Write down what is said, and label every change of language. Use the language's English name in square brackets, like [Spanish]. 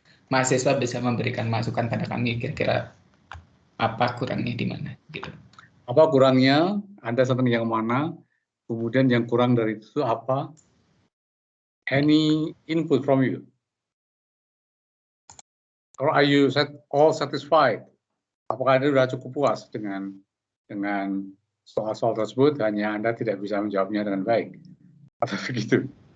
[Indonesian] mahasiswa bisa memberikan masukan pada kami kira-kira apa kurangnya di mana gitu. Apa kurangnya? Anda senang yang mana? Kemudian yang kurang dari itu apa? [English] Any input from you? Or are you all satisfied? [Indonesian] Apakah Anda sudah cukup puas dengan soal-soal tersebut? Hanya Anda tidak bisa menjawabnya dengan baik, atau begitu?